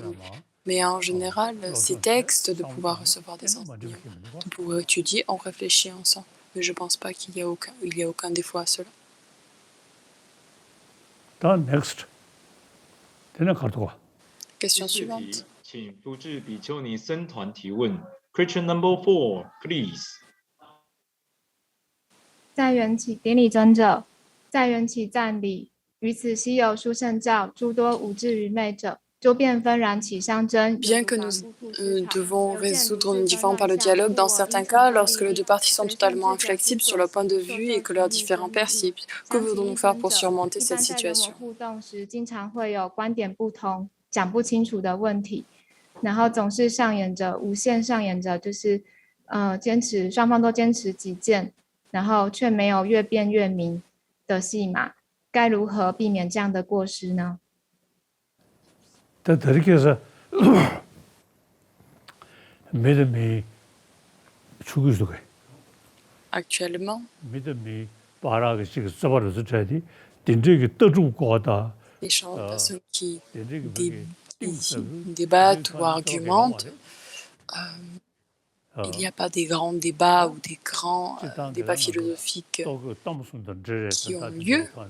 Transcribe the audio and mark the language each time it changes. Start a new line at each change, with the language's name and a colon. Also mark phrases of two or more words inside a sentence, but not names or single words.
French: Mais en général, ces textes, de pouvoir recevoir des enseignements, de pouvoir étudier, on réfléchit ensemble. Mais je ne pense pas qu'il y a aucun défaut à cela. Question suivante.
English: Question number 4, please.
Chinese: 在缘起顶礼尊者，在缘起赞礼，于此稀有殊胜教，诸多无智愚昧者，周遍纷然起相争。
French: Bien que nous devons résoudre nos différends par le dialogue, dans certains cas, lorsque les deux parties sont totalement inflexibles sur leur point de vue et que leurs différends persistent, que voulons-nous faire pour surmonter cette situation?
Chinese: 互动时，经常会有观点不同、讲不清楚的问题，然后总是上演着无限上演着，就是双方都坚持己见。然后却没有越辩越明的戏码，该如何避免这样的过失呢？
French: Actuellement, les personnes qui débattent ou argumentent, il n'y a pas des grands débats ou des grands débats philosophiques qui ont lieu,